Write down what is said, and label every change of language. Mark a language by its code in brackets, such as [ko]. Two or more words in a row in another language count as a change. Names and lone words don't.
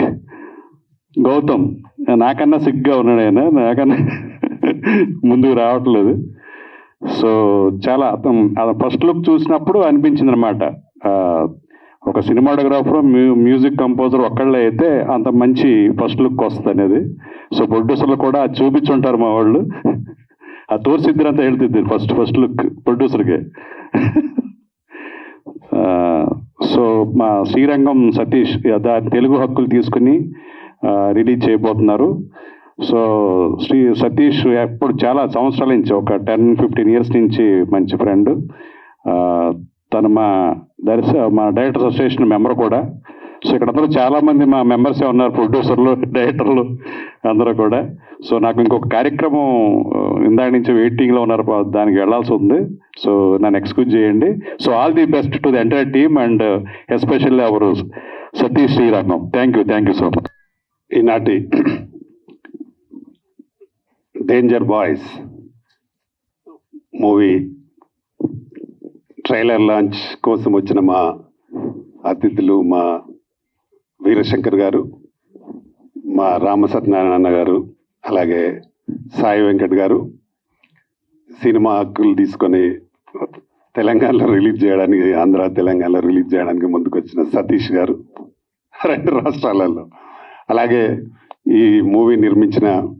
[te] గౌతమ్ నాకన్నా సిగ్గా ఉన్నాడు ఆయన, నాకన్నా ముందుకు రావట్లేదు. సో చాలా [en] first look [te] చూసినప్పుడు అనిపించింది అనమాట, ఒక [en] cinematographer music composer [te] ఒక్కళ్ళే అయితే అంత మంచి [en] first look [te] వస్తుంది అనేది. సో ప్రొడ్యూసర్లు కూడా చూపించుంటారు మా వాళ్ళు, [kn] ತೋರಿಸಿದ್ರಂತ ಹೇಳ್ತಿದ್ದೀರಿ [en] first look [kn] ಪ್ರೊಡ್ಯೂಸರ್ಗೆ. [te] సో మా శ్రీరంగం సతీష్ తెలుగు హక్కులు తీసుకుని రిలీజ్ చేయబోతున్నారు. సో సతీష్ ఎప్పుడు చాలా సంవత్సరాల నుంచి, ఒక 10-15 ఇయర్స్ నుంచి మంచి ఫ్రెండ్. తను మా [en] directors association member [te] కూడా. సో ఇక్కడ అందరూ చాలామంది మా మెంబర్సే ఉన్నారు, ప్రొడ్యూసర్లు, డైరెక్టర్లు అందరూ కూడా. సో నాకు ఇంకొక కార్యక్రమం ఇందాక నుంచి వెయిటింగ్లో ఉన్నారు, దానికి వెళ్ళాల్సి ఉంది. సో నన్ను ఎక్స్క్యూజ్ చేయండి. [en] So all the best to the entire team and especially our సతీష్ శ్రీరంగం. Thank you so much. [te] ఈనాటి డేంజర్ బాయ్స్ [en] movie trailer launch [te] కోసం వచ్చిన మా అతిథులు, మా వీరశంకర్ గారు, మా రామసత్యనారాయణ గారు, అలాగే సాయి వెంకట్ గారు, సినిమా హక్కులు తీసుకొని తెలంగాణలో రిలీజ్ చేయడానికి, ఆంధ్ర తెలంగాణలో రిలీజ్ చేయడానికి ముందుకు వచ్చిన సతీష్ గారు 2 రాష్ట్రాలలో, అలాగే ఈ మూవీ నిర్మించిన